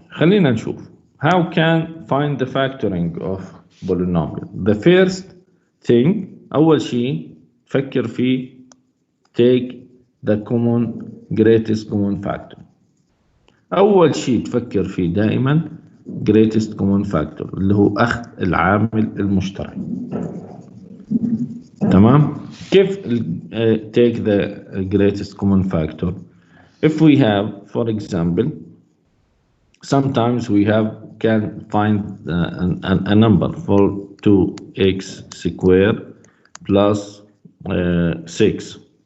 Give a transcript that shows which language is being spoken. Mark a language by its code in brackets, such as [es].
[ar] خلينا نشوف [en] how can find the factoring of polynomial. The first thing، [ar] أول شيء تفكر فيه [en] take the greatest common factor. [ar] أول شيء تفكر فيه دائما [en] greatest common factor [ar] اللي هو أخذ العامل المشترك. تمام؟ كيف [en] take the greatest common factor? If we have, for example, sometimes we can find a number for 2x squared plus 6.